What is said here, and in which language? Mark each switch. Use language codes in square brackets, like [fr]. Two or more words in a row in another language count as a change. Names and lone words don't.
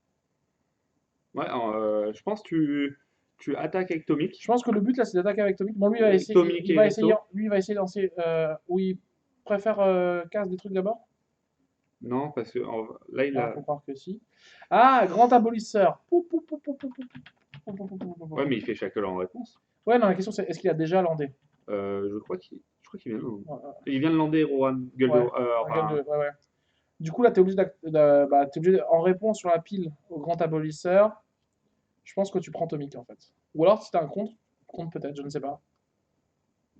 [fr] Ouais, je pense que tu attaques avec Je Tomic. pense que le but là, c'est d'attaquer avec Tomic. Bon, lui, il va essayer, Tomic il et va essayer, Resto. lui, il va essayer de lancer. Où il préfère casse des trucs d'abord. Non, parce que là, il Ah, a. faut croire que si. Ah, grand abolisseur. Pou, pou, pou, pou, pou, pou, pou, pou, pou, pou, pou, pou. Ouais, mais il fait Shackle en réponse. Ouais, non, la question c'est est-ce qu'il a déjà landé? Je crois qu'il vient de. Ouais, Il vient de lander Rohan, gueule de. ouais, un gueule Enfin, de. Ouais, ouais. Du coup, là, t'es obligé, bah, t'es obligé en réponse sur la pile au grand abolisseur, je pense que tu prends Tomic en fait. Ou alors, si t'as un contre peut-être, je ne sais pas.